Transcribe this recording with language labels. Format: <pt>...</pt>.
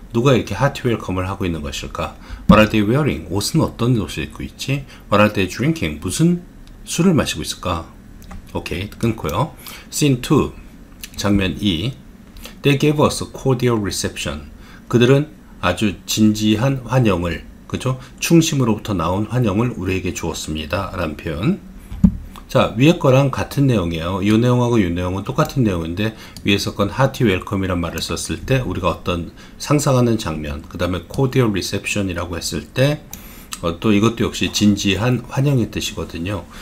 <ko>누가 이렇게 hearty welcome을 하고 있는 것일까?</ko> <en>What are they wearing?</en> <ko>옷은 어떤 옷을 입고 있지?</ko> <en>What are they drinking?</en> <ko>무슨 술을 마시고 있을까? 오케이, 끊고요. Scene 2, 장면 2.</ko> <en>They gave us a cordial reception.</en> <ko>그들은 아주 진지한 환영을, 그죠? 충심으로부터 나온 환영을 우리에게 주었습니다. 라는 표현. 자, 위에 거랑 같은 내용이에요. 이 내용하고 이 내용은 똑같은 내용인데 위에서 건 hearty welcome이란 말을 썼을 때 우리가 어떤 상상하는 장면, 그 다음에 cordial reception이라고 했을 때 또 이것도 역시 진지한 환영의 뜻이거든요.</ko>